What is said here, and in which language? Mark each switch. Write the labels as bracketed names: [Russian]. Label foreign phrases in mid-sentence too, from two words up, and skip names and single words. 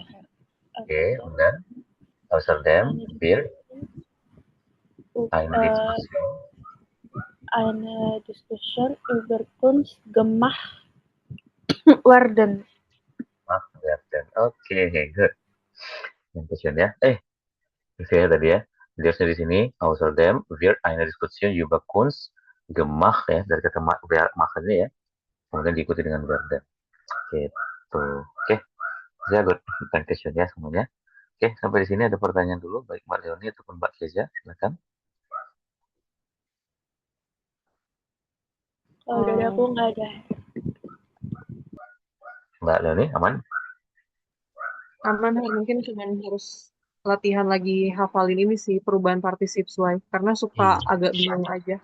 [Indonesian] Oke, benar. [German] Amsterdam wird eine Diskussion über Kunst gemacht werden. werden. [Indonesian] Oke, good. Yang question ya. Itu ya tadi ya. Jelasnya di sini [German] Amsterdam wird eine Diskussion über Kunst gemacht [Indonesian] ya, dari kata makannya ya. Kemudian diikuti dengan werden. Gitu. Oke. Saya good. [English] Thank you [Indonesian] ya semuanya. Oke, sampai di sini ada pertanyaan dulu baik Mbak Leoni ataupun Mbak Keza, silakan. Kalau dari aku nggak ada. Mbak Leoni aman? Aman, mungkin cuman harus latihan lagi hafalin ini sih perubahan particip suai karena suka agak bingung aja.